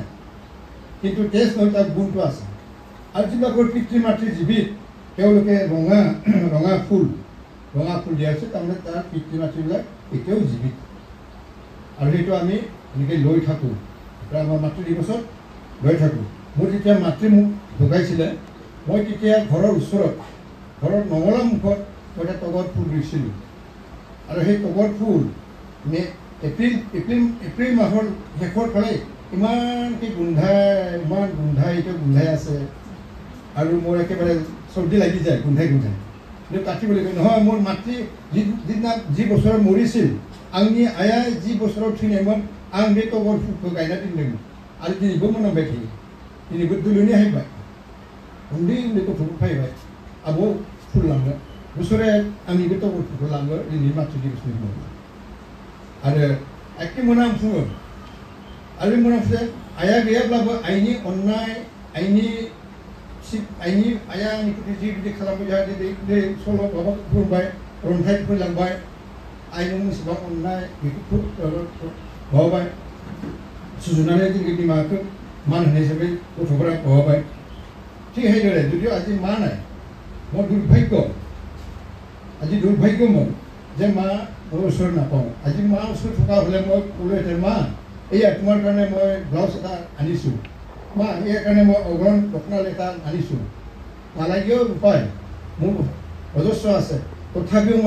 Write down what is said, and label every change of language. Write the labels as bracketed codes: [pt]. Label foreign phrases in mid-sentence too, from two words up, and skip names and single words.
[as] কিন্তু টেষ্ট নহয় তাৰ গুণটো আছে আৰু যিবিলাকৰ পিতৃ মাতৃ জীৱিত তেওঁলোকে ৰঙা ফুল দিয়া হৈছে তাৰমানে তাৰ পিতৃ মাতৃবিলাক এতিয়াও জীৱিত আৰু সেইটো আমি এনেকৈ লৈ থাকোঁ আমাৰ মাতৃ দিৱসত লৈ থাকোঁ মোৰ যেতিয়া মাতৃ মোক ঢুকাইছিলে মই তেতিয়া ঘৰৰ ওচৰত ঘৰৰ নঙলা মুখত মই এটা তগৰ ফুল ৰুইছিলোঁ আৰু সেই তগৰ ফুল এপ্ৰিল মাহৰ শেষৰ ফালে ইমানকৈ ইমান গোন্ধাই এতিয়া গোন্ধাই আছে আৰু মোৰ একেবাৰে চৰ্দি লাগি যায় গোন্ধাই কিন্তু কাটিবলৈ কয় নহয় মোৰ মাতৃ যিদিনা যি বছৰত মৰিছিল [brx] आंनि आइया जि बोसोराव थैनायमोन आं बे तगर फुलखौ गायना दोनदोंमोन आरो दिनैबो मोनामबाय थायो दिनैबो दुलुनि हायबाय उन्दै गथ'फोर फैबाय आब' फुल लांनो बोसोरे आंनि बे तगर फुलखौ लाङो दिनै मातृ दिबसनि दिनाव आरो एखे मोनामफुङो आरो बे मोनामफुङो आइया गैयाब्लाबो आइनि अननाय आइया आंनि प्रति जि खालामबाय जाहाथे सल' माबा बुंबाय रन्थाइ फोलांबाय आइनो मोनसेबां अननाय बेखौ माबाबाय सुजुनानै जोंनि बिमाखौ मान होनाय हिसाबै गथ'फोरा माबाबाय [as] ঠিক সেইদৰে যদিও আজি মা নাই মই আজি দুৰ্ভাগ্য মোৰ যে মা মোৰ ওচৰত নাপাওঁ আজি মা ওচৰত থকা হ'লে মই ক'লোহেঁতেন মা এয়া তোমাৰ কাৰণে মই ব্লাউজ এটা আনিছোঁ মা ইয়াৰ কাৰণে মই অগ্ৰণ দখনাল এটা আনিছোঁ নালাগেও উপায় মোৰ অজস্ৰ আছে তথাপিও মই